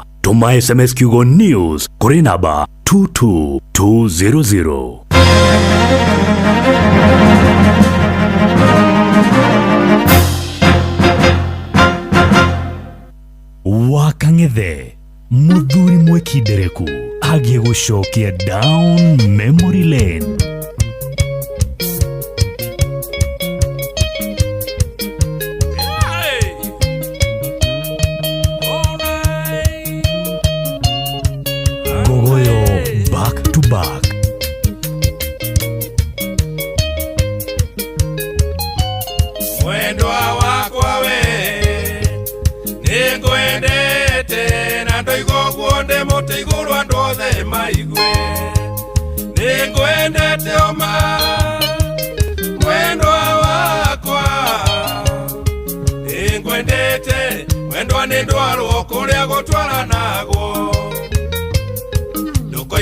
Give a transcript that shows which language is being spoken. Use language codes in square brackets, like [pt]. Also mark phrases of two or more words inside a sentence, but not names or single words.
[ki] Tũma SMS kiugo news kũrĩ namba 22200. Wakang'ethe mũthuri mwĩkindereku agie gũcokia [en] down memory lane. Gogoyo back to back. [ki] Mwendwa wakwa we nĩngwendete na ndoigo guonde mũtĩ igũrũ andũ othe maigue. Nĩngwendete oma mwendwa wakwa, nĩngwendete mwendwa nĩ ndwarwo kũrĩa gũtwaranagwo.